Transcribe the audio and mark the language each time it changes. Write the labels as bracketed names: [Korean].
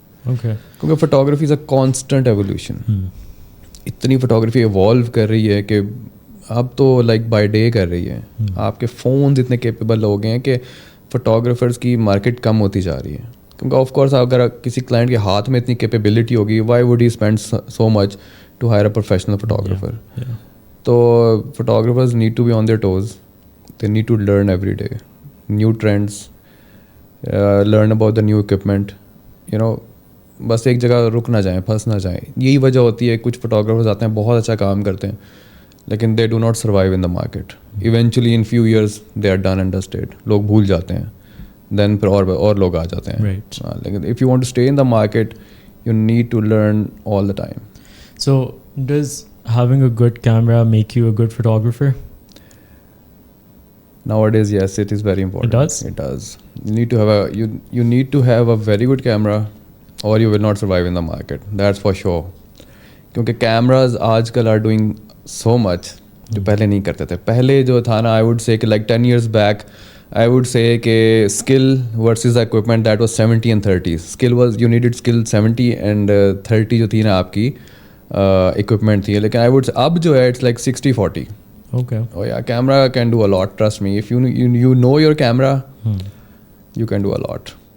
[Urdu] کیونکہ photography [English] Is a constant evolution. [Urdu] اتنی photography evolve کر رہی ہے کہ اب تو لائک بائی ڈے کر رہی ہے. آپ کے فونز اتنے کیپیبل ہو گئے ہیں کہ فوٹوگرافرز کی مارکیٹ کم ہوتی جا رہی ہے. کیونکہ آف کورس اگر کسی کلائنٹ کے ہاتھ میں اتنی کیپیبلٹی ہوگی, [English] Why would he spend so much to hire a professional photographer. تو photographers need to be on their toes, they need to learn every day new trends, learn about the new equipment, you know. [Urdu] بس ایک جگہ رک نہ جائیں, پھنس نہ جائیں. یہی وجہ ہوتی ہے کچھ فوٹوگرافرز آتے ہیں, بہت اچھا کام کرتے ہیں, لیکن [English] They do not survive in the market. Eventually in few years they are done and dusted. [Urdu] لوگ بھول جاتے ہیں, دین پھر اور لوگ آ جاتے ہیں. [English] لیکن if you want to stay in the market you need to learn all the time. So does having a good camera make you a good photographer? Nowadays, yes, it is very important. It does? It does. You need to have you need to have a very good camera or you will not survive in the market. That's for sure. [Urdu] کیونکہ cameras آج کل [English] are doing so much [Urdu] جو پہلے نہیں کرتے تھے. پہلے جو تھا نا, [English] I would say کہ like 10 years back, I would say کہ skill versus equipment that was 70 and 30. Skill was, you needed skill 70 and 30 [Urdu] جو تھی نا آپ کی [English] equipment تھی. لیکن I would say [Urdu] اب جو ہے [English] it's like 60-40. Okay. Oh yeah, camera can do a lot, trust me. If you know your camera, you can do a lot.